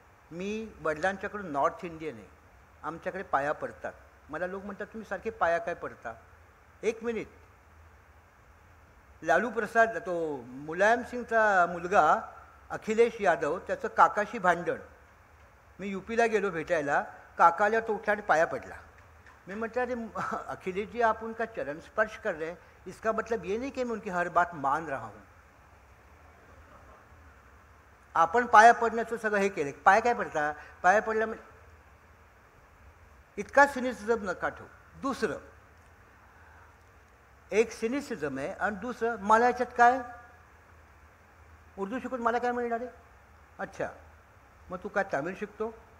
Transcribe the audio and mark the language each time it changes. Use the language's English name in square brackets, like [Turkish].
[Marathi] मी वडिलांच्याकडून north Indian आहे, आमच्याकडे पाया पडतात. मला लोक म्हणतात तुम्ही सारखे पाया काय पडता. 1 मिनिट, लालू प्रसाद, तो मुलायम सिंगचा मुलगा अखिलेश यादव, त्याचं काकाशी भांडण. मी यूपीला गेलो भेटायला, काकाला तो उठला आणि पाया पडला. [Hindi] मैं मतलब अरे अखिलेश जी आप उनका चरण स्पर्श कर रहे हैं, इसका मतलब ये नहीं कि मैं उनकी हर बात मान रहा हूँ. [Marathi] आपण पाया पडण्याचं सगळं हे केलं. पाया काय पडता, पाया पडल्या इतका सिनिसिझम नका ठेवू. दुसरं एक सिनिसिझम आहे आणि दुसरं मला याच्यात काय, उर्दू शिकून मला काय मिळणार आहे. अच्छा, मग तू काय तामिळ शिकतो,